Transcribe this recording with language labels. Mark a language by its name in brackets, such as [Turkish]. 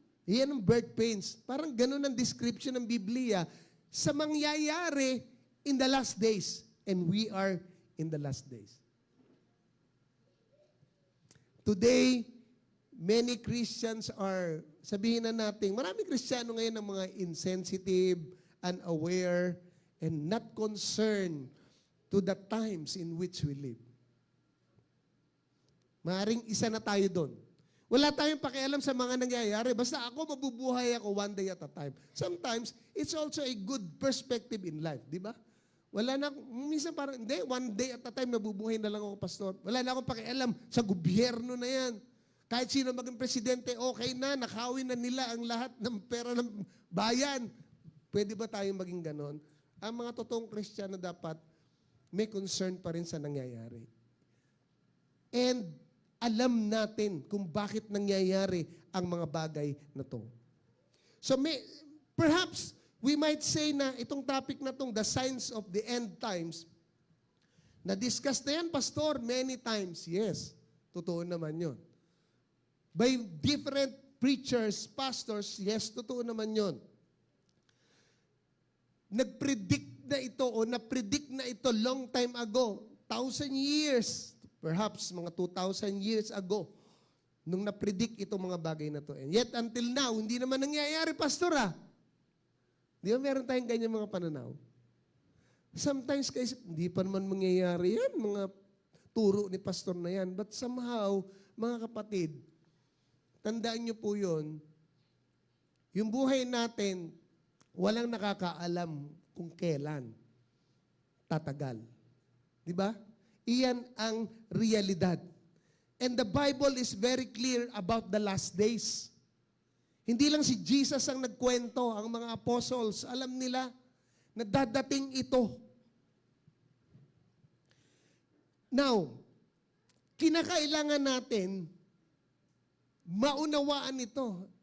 [Filipino] Yan ang birth pains. Parang ganun ang description ng Biblia sa mangyayari [English] in the last days. And we are in the last days. Today, many Christians are, [Filipino] sabihin na natin, maraming Kristiyano ngayon ng mga [English] insensitive, unaware, and not concerned to the times in which we live. [Filipino] Maring isa na tayo doon. Wala tayong pakialam sa mga nangyayari. Basta ako, mabubuhay ako [English] one day at a time. Sometimes, it's also a good perspective in life. [Filipino] Di ba? Wala na, minsan parang, hindi, one day at a time, nabubuhay na lang ako, pastor. Wala na akong pakialam sa gobyerno na yan. Kahit sino maging presidente, okay na, nakawin na nila ang lahat ng pera ng bayan. Pwede ba tayong maging ganon? Ang mga totoong Kristiyano dapat may concern pa rin sa nangyayari. And alam natin kung bakit nangyayari ang mga bagay na to. [English] So perhaps we might say [Filipino] na itong topic na tong [English] the signs of the end times, na-discuss na yan, Pastor, many times. Yes, [Filipino] totoo naman yun. [English] By different preachers, pastors, yes, totoo naman yun. [Filipino] Nag-predict na ito o na-predict na ito [English] long time ago, [Filipino] 1,000 years, perhaps mga 2,000 years ago, nung na-predict itong mga bagay na to. [English] And yet until now, [Filipino] hindi naman nangyayari, Pastor, Di ba meron tayong ganyan mga pananaw? Sometimes, guys, hindi pa naman mangyayari yan, mga turo ni pastor na yan. [English] But somehow, [Filipino] mga kapatid, tandaan nyo po yun, yung buhay natin, walang nakakaalam kung kailan tatagal. Di ba? Iyan ang realidad. [English] And the Bible is very clear about the last days. [Filipino] Hindi lang si Jesus ang nagkwento, ang mga apostles, alam nila na dadating ito. Now, kinakailangan natin maunawaan ito.